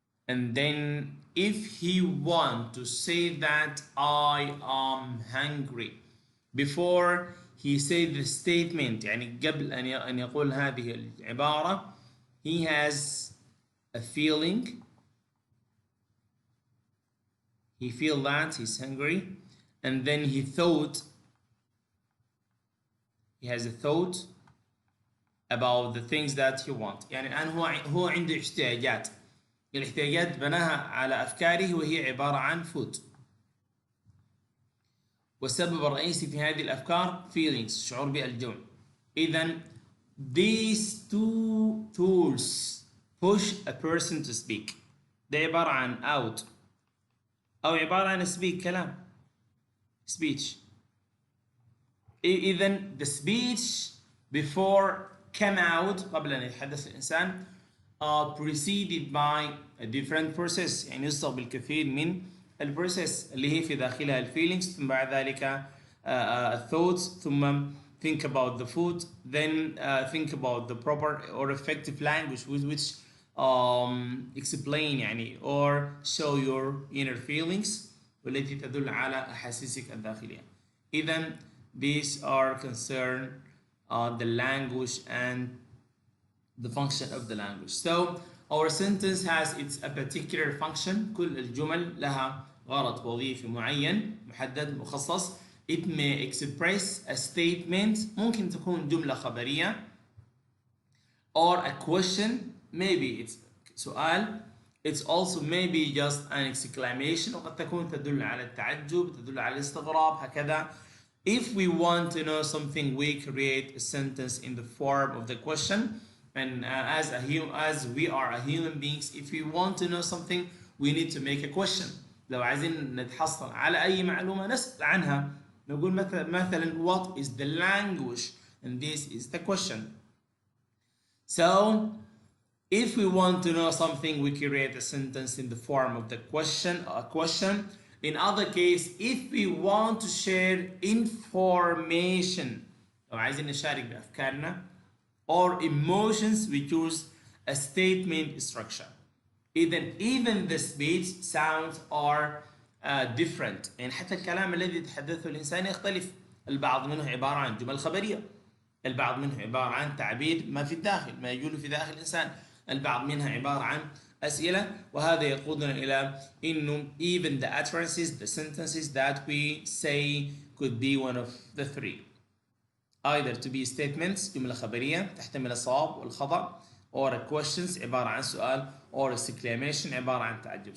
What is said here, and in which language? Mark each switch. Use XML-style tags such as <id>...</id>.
<en>and then if he want to say that I am hungry before he said the statement,</en> <ar>يعني قبل أن يقول هذه العبارة,</ar> <en>he has a feeling, he feel that he's hungry, and then he has a thought about the things that he want.</en> <ar>يعني الآن هو عنده احتياجات، الاحتياجات بناها على أفكاره وهي عبارة عن food، والسبب الرئيسي في هذه الأفكار feelings، شعور بالجوع.</ar> <en>إذن these two tools push a person to speak.</en> <ar>ده عبارة عن out أو عبارة عن speak، كلام، speech.</ar> <en>إذن the speech before come out،</en> <ar>قبل أن يتحدث الإنسان،</ar> <en>preceded by a different process،</en> <ar>يعني يصدق بالكثير من البروسيس اللي هي في داخلها الفيلينجز، ثم بعد ذلك</ar> <en>thoughts، ثم think about the food، then think about the proper or effective language with which explain يعني or show your inner feelings</en> <ar>والتي تدل على أحاسيسك الداخلية.</ar> <en>إذن these are concerned the language and the function of the language. So our sentence has a particular function.</en> <ar>كل الجمل لها غرض وظيفي معين محدد مخصص.</ar> <en>It may express a statement،</en> <ar>ممكن تكون جملة خبرية،</ar> <en>or a question، maybe it's سؤال. It's also maybe just an exclamation،</en> <ar>وقد تكون تدل على التعجب، تدل على الاستغراب، هكذا.</ar> <en>If we want to know something, we create a sentence in the form of the question. And as we are a human beings, if we want to know something, we need to make a question.</en> <ar>لو عايزين نتحصل على أي معلومة نسأل عنها، نقول مثلا</ar> <en>what is the language, and this is the question. So if we want to know something, we create a sentence in the form of the question, a question. In other case, if we want to share information،</en> <ar>لو عايزين نشارك بأفكارنا</ar> <en>or emotions, we choose a statement structure. Even the speech sounds are different،</en> <ar>يعني حتى الكلام الذي يتحدثه الإنسان يختلف. البعض منه عبارة عن جمل خبرية، البعض منه عبارة عن تعبير ما في الداخل، ما يجول في داخل الإنسان، البعض منها عبارة عن أسئلة. وهذا يقودنا إلى إنه</ar> <en>even the utterances, the sentences that we say could be one of the three. Either to be statements،</en> <ar>جملة خبرية تحتمل الصواب والخطأ،</ar> <en>or questions</en> <ar>عبارة عن سؤال،</ar> <en>or exclamation</en> <ar>عبارة عن تعجب.</ar>